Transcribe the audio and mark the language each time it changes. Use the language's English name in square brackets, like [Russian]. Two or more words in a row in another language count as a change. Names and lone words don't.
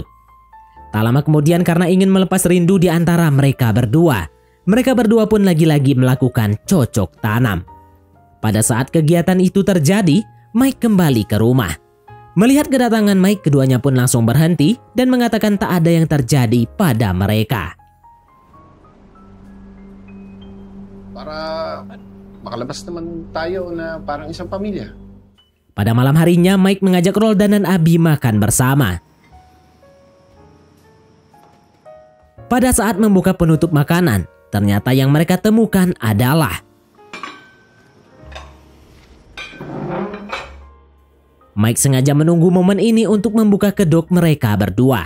[Indonesian] Tak lama kemudian karena ingin melepas rindu di antara mereka berdua pun lagi-lagi melakukan cocok tanam. Pada saat kegiatan itu terjadi, Mike kembali ke rumah. Melihat kedatangan Mike, keduanya pun langsung berhenti dan mengatakan tak ada yang terjadi pada mereka. [Filipino] Para makalabas naman tayo na parang isang pamilya. [Indonesian] Pada malam harinya, Mike mengajak Roldan dan Abi makan bersama. Pada saat membuka penutup makanan, ternyata yang mereka temukan adalah Mike sengaja menunggu momen ini untuk membuka kedok mereka berdua.